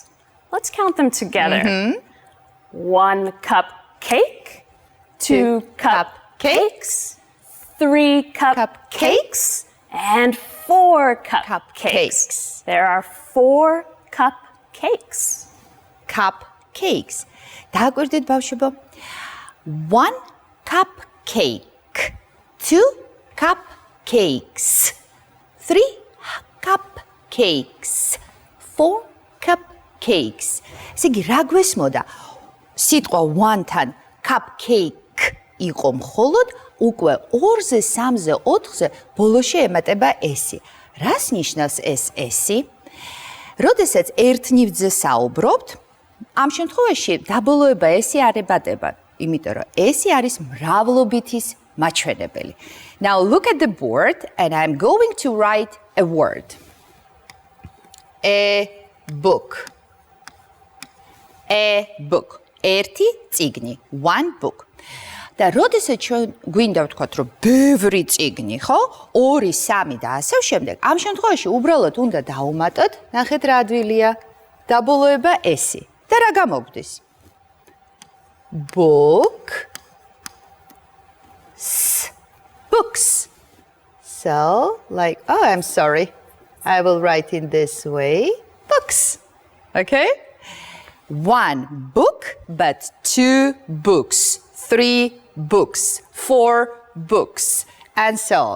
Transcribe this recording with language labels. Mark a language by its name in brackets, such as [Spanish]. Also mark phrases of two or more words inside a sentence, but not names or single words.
[English] Let's count them together. 1 cupcake, 2 cupcakes, 3 cupcakes, and 4 cupcakes. There are 4 cupcakes. Cupcakes. [Georgian] დააკვირდით ბავშვებო. 1 cupcake, 2 cupcakes, 3 cupcakes, 4 cupcakes. ესე იგი, რა გვესმოდა? სიტყვა 1-თან cupcake იყო მხოლოდ უკვე 2-ზე, 3-ზე, 4-ზე ბოლოში ემატება ესი. რას ნიშნავს ეს ესი? როდესაც ერთ ნივთზე საუბრობთ, ამ შემთხვევაში დაბოლოება ესი არ ებადება, იმიტომ რომ ესი არის მრავლობითის მაჩვენებელი. [English] Now look at the board and I'm going to write a word. A book. A book. [Georgian] ერთი წიგნი, [English] one book. [Georgian] და როდესაც ჩვენ გვინდა ვთქვათ, რომ ბევრი წიგნი, ხო? 2, 3 და ასე შემდეგ, ამ შემთხვევაში უბრალოდ უნდა დავუმატოთ, ნახეთ რა ადვილია, დაბოლოება ესი. და რა გამოგვდის? [English] Book, books. So, like, oh, I'm sorry. I will write in this way, books. Okay? 1 book, but 2 books, 3 books, 4 books, and so on.